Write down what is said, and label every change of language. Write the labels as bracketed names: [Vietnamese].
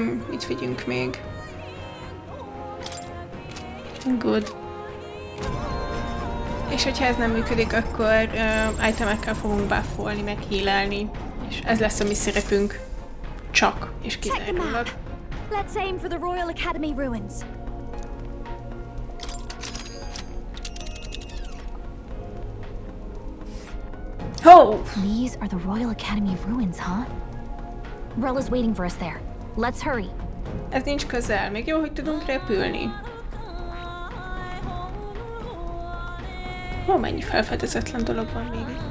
[Hungarian] Mit vigyünk még? [English] Good. [Hungarian] És hogyha ez nem működik, akkor itemekkel fogunk buffolni, meg healelni. És ez lesz a mi szerepünk. Csak és kizárólag. [English] Let's aim for the Royal Academy ruins. Oh! These are the Royal Academy ruins, huh? Rella's waiting for us there. Let's hurry. [Hungarian] Ez nincs közel. Még jó, hogy tudunk repülni. Ó, mennyi felfedezetlen dolog van még.